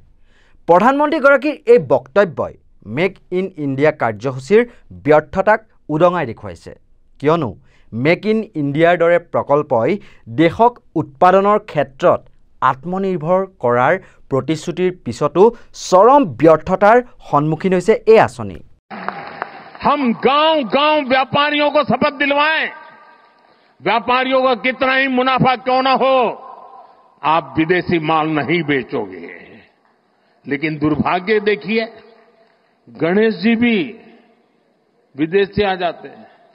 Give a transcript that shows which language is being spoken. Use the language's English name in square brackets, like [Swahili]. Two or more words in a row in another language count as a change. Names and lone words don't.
[Assamese] প্ৰধানমন্ত্ৰীগৰাকীৰ এই বক্তব্যই মেক ইন ইণ্ডিয়া কাৰ্যসূচীৰ ব্যৰ্থতাক উদঙাই দেখুৱাইছে, কিয়নো মেক ইন ইণ্ডিয়াৰ দৰে প্ৰকল্পই দেশক উৎপাদনৰ ক্ষেত্ৰত আত্মনিৰ্ভৰ কৰাৰ প্ৰতিশ্ৰুতিৰ পিছতো চৰম ব্যৰ্থতাৰ সন্মুখীন হৈছে এই আঁচনি। [Hindi] हम गांव-गांव व्यापारियों को शपथ दिलवाएं, व्यापारियों का कितना ही मुनाफा क्यों ना हो, आप विदेशी माल नहीं बेचोगे। लेकिन दुर्भाग्य देखिए, गणेश जी भी विदेश से आ जाते हैं।